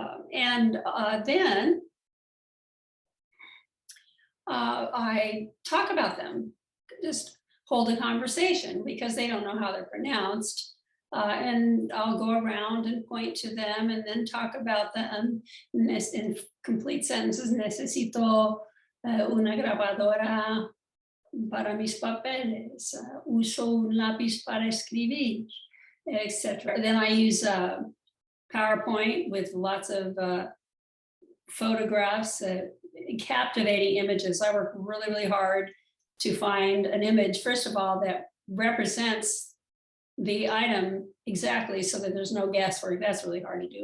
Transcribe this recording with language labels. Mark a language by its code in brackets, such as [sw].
[en] Then I talk about them, just hold a conversation because they don't know how they're pronounced. And I'll go around and point to them and then talk about them in complete sentences. [es] Necesito una grabadora para mis papeles, uso un lápiz para escribir, etc. [en] Then I use PowerPoint with lots of photographs, captivating images. I work really, really hard to find an image, first of all, that represents the item exactly so that there's no guesswork. That's really hard to do.